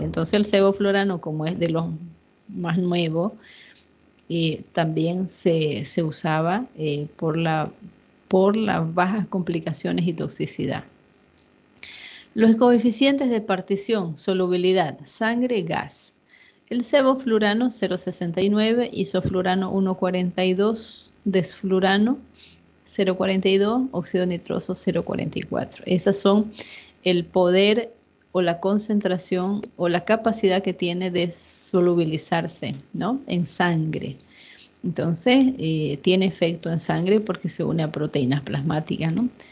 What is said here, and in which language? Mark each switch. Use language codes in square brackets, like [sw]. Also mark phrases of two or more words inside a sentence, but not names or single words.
[es] Entonces el sevoflurano, como es de los más nuevos, también se usaba por las bajas complicaciones y toxicidad. Los coeficientes de partición, solubilidad, sangre, gas. El sevoflurano 0,69, isoflurano 1,42, desflurano 0,42, óxido nitroso 0,44. Esas son el poder o la concentración o la capacidad que tiene de solubilizarse, ¿no?, en sangre. Entonces, tiene efecto en sangre porque se une a proteínas plasmáticas, ¿no?